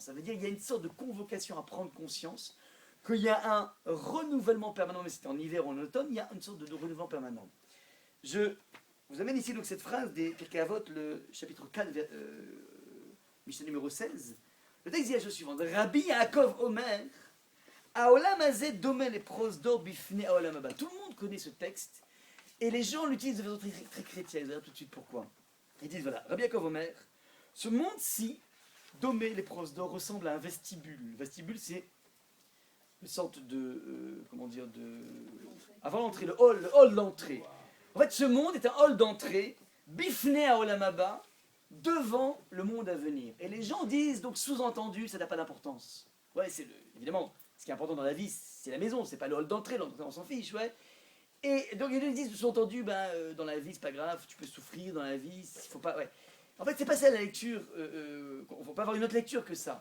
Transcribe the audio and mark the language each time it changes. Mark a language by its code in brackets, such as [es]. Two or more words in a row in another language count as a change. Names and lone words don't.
[fr] Ça veut dire qu'il y a une sorte de convocation à prendre conscience qu'il y a un renouvellement permanent, mais c'était en hiver ou en automne, il y a une sorte de renouvellement permanent. Je vous amène ici donc cette phrase des Pirkei Avot, le chapitre 4, Mishnah numéro 16. Le texte dit la chose suivante. [he] רבי יעקב אומר העולם הזה דומה לפרוזדור בפני העולם הבא. [fr] Tout le monde connaît ce texte et les gens l'utilisent de façon très, très chrétienne. Vous verrez tout de suite pourquoi. Ils disent voilà, Rabbi Yaakov Omer, ce monde-ci, [he] דומה לפרוזדור, [fr] ressemble à un vestibule. Le vestibule, c'est une sorte de. Avant l'entrée, le hall d'entrée. En fait, ce monde est un hall d'entrée, [he] בפני העולם הבא, [fr] devant le monde à venir. Et les gens disent, donc sous-entendu, ça n'a pas d'importance. Ouais, évidemment, ce qui est important dans la vie, c'est la maison, c'est pas le hall d'entrée, l'entrée on s'en fiche, ouais. Et donc ils disent, sous-entendu, dans la vie, c'est pas grave, tu peux souffrir dans la vie, il faut pas, ouais. En fait, c'est pas ça la lecture, on ne peut pas avoir une autre lecture que ça.